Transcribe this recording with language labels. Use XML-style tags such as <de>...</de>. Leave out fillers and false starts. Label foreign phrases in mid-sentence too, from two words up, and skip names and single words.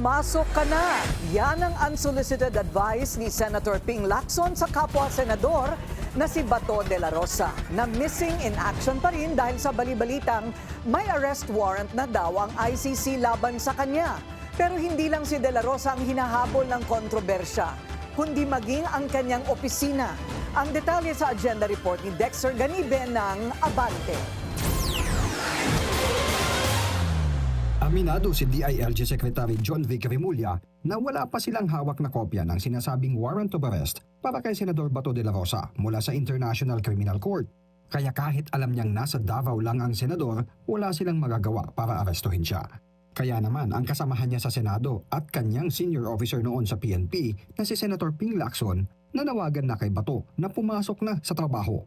<tl>pumasok ka na. Yan ang</tl> <en>unsolicited advice</en> <tl>ni Senator Ping Lacson sa kapwa senador na si Bato de la Rosa, na</tl> <en>missing in action</en> <tl>pa rin dahil sa bali-balitang may</tl> <en>arrest warrant</en> <tl>na daw ang ICC laban sa kanya. Pero hindi lang si de la Rosa ang hinahabol ng kontrobersya, kundi maging ang kanyang opisina. Ang detalye sa</tl> <en>agenda report</en> <tl>ni Dexter Ganibe ng Abante. Aminado si DILG Secretary John Vic Remulla na wala pa silang hawak na kopya ng sinasabing</tl> <en>warrant of arrest</en> <tl>para kay Senador Bato de la Rosa mula sa International Criminal Court. Kaya kahit alam niyang nasa Davao lang ang senador, wala silang magagawa para arestuhin siya. Kaya naman ang kasamahan niya sa Senado at kanyang</tl> <en>senior officer</en> <tl>noon sa PNP na si Senator Ping Lacson nanawagan na kay Bato na pumasok na sa trabaho.</tl>